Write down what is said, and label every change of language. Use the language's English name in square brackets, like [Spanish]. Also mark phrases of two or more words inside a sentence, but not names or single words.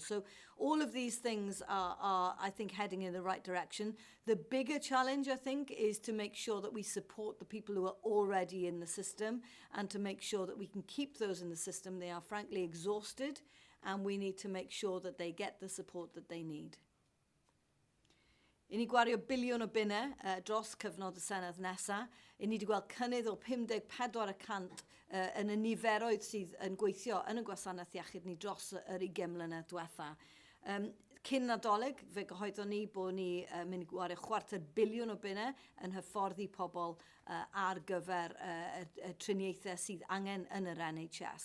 [English] So all of these things are, I think, heading in the right direction. The bigger challenge, I think, is to make sure that we support the people who are already in the system and to make sure that we can keep those in the system. They are frankly exhausted, and we need to make sure that they get the support that they need. [Welsh] I ni gwario biliwn o bunnau dros cyfnod y Senedd nesaf. I ni wedi gweld cynnydd o 54% yn y niferoedd sydd yn gweithio yn y gwasanaeth iechyd ni dros yr 20 mlynedd diwetha. Cyn Nadolig, fe gyhoeddon ni bod ni mynd i gwario £250 million o bunnau yn hyfforddi pobl ar gyfer y triniaethau sydd angen yn yr NHS.